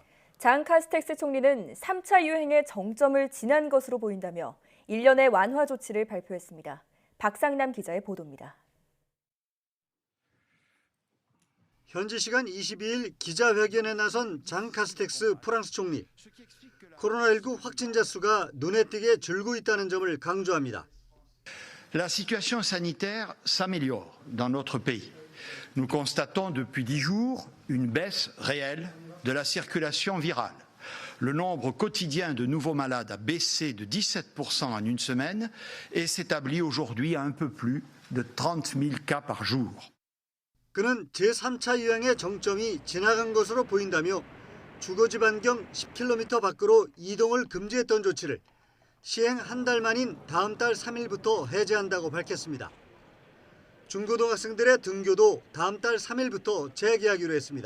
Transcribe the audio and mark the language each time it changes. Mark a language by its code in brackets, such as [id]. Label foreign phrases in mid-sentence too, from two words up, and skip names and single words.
[ko] 장 카스텍스 총리는 3차 유행의 정점을 지난 것으로 보인다며 일련의 완화 조치를 발표했습니다. 박상남 기자의 보도입니다. 현지 시간 22일 기자회견에 나선 장 카스텍스 프랑스 총리. 코로나19 확진자 수가 눈에 띄게 줄고 있다는 점을 강조합니다. [fr] La situation sanitaire s'améliore dans notre pays. Nous constatons depuis 10 jours une baisse réelle de la circulation virale. Le nombre quotidien de nouveaux malades a baissé de 17% en une semaine et s'établit aujourd'hui à un peu plus de 30 000 cas par jour. [ko] 그는 제3차 유행의 정점이 지나간 것으로 보인다며 주거지 반경 10km 밖으로 이동을 금지했던 조치를 시행 한 달 만인 다음 달 3일부터 해제한다고 밝혔습니다. 중고등학생들의 등교도 다음 달 3일부터 재개하기로 했습니다.